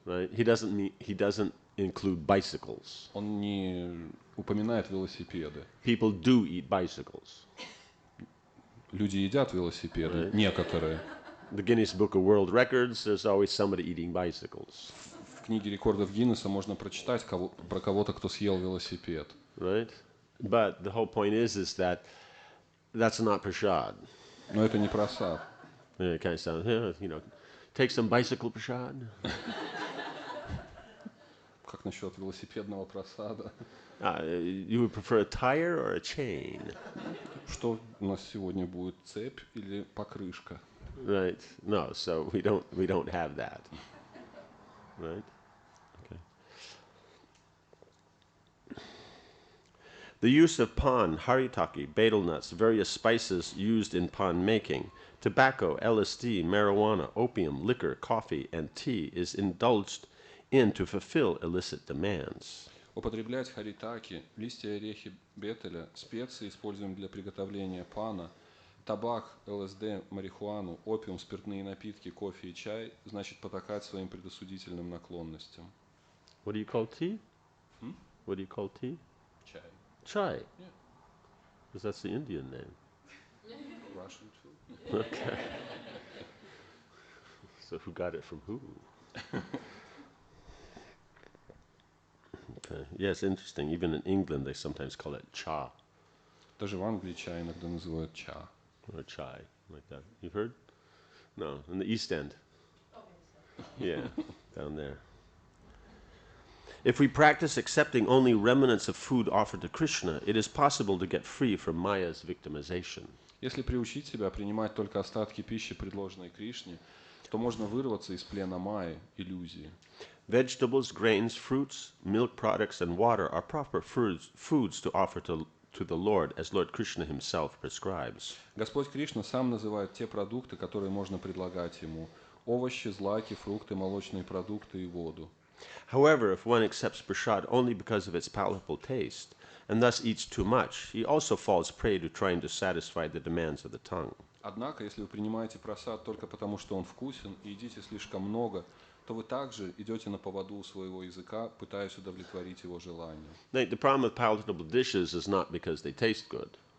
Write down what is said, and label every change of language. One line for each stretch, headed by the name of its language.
English: Right? He doesn't include bicycles.
Russian: Он не упоминает велосипеды.
English: People do eat bicycles.
Russian: Люди едят велосипеды, некоторые.
English: The Guinness Book of World Records, there's always somebody eating bicycles.
Russian: В книге рекордов Гиннесса можно прочитать про кого-то, кто съел велосипед.
English: Right? But the whole point is that that's not prasad.
Russian: Но это не прасад.
English: It kind of sounds, take some bicycle prasad.
Russian: Как насчет велосипедного прасада?
English: You would prefer a tire or a chain?
Russian: Что у нас сегодня будет, цепь или покрышка?
English: Right. No, so we don't have that. Right? Okay. The use of pan, haritaki, betel nuts, various spices used in pan making, tobacco, LSD, marijuana, opium, liquor, coffee, and tea is indulged in to fulfill illicit demands.
Russian: Употреблять харитаки, листья и орехи бетеля, специи, используемые для приготовления пана, табак, ЛСД, марихуану, опиум, спиртные напитки, кофе и чай, значит потакать своим предосудительным наклонностям.
English: What do you call tea? What do you call tea?
Russian: Чай.
English: Chai. Yeah. Because that's the Indian name. Russian too. Okay. So who got it from who? Okay. Yes, interesting. Even in England, they sometimes call it cha
Russian: Даже в Англии чай иногда называют ча.
English: or chai, like that. You've heard? No, in the East End. Yeah, down there. If we practice accepting only remnants of food offered to Krishna, it is possible to get free from Maya's victimization.
Russian: Если приучить себя принимать только остатки пищи, предложенной Кришне, то можно вырваться из плена Майи, иллюзии.
English: Vegetables, grains, fruits, milk products, and water are proper foods to offer to the Lord, as Lord Krishna himself prescribes.
Russian: Господь Кришна сам называет те продукты, которые можно предлагать ему: овощи, злаки, фрукты, молочные продукты и воду.
English: However, if one accepts prasad only because of its palatable taste, and thus eats too much, he also falls prey to trying to satisfy the demands of the tongue.
Russian: Однако, если вы принимаете прасад только потому, что он вкусен, и едите слишком много, то вы также идете на поводу у своего языка, пытаясь удовлетворить его желания.
English: The problem with palatable dishes is not because they taste good.